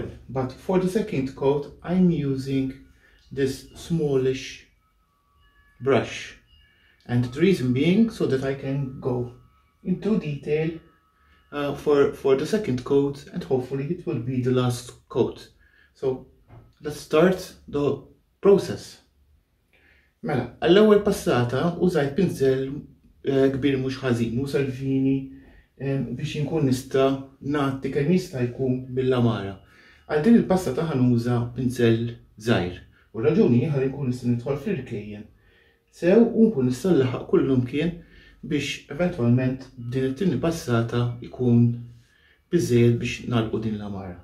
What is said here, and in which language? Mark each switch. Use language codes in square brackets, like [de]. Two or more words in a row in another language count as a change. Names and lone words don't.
[en] But for the second coat, I'm using this smallish brush. And the reason being so that I can go into detail for the second coat, and hopefully it will be the last coat. So let's start the process. [mt] Mela, għall-ewwel passata użajt pinsel kbir mhux ħażin, u Salvini biex inkun nista' nagħti kemm jista' jkun bil-lamara. Għal din il-passata ħanuża pinsel żgħir. U raġuni ħalli nkun nista' nidħol fl-irkejjen sew u nkun nista' nlaħaq kullhom kien biex eventwalment din it-tieni passata ikun biżżejjed biex nagħlqu din l-amara.